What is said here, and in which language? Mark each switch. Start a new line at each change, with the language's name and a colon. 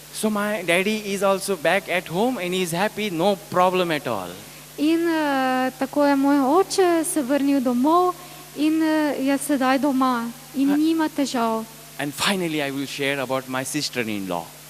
English: So my daddy is also back at home and he is happy, no problem at all.
Slovenian: In tako je moj oče se vrnil domov in je sedaj doma in nima težav.
English: And finally I will share about my sister-in-law.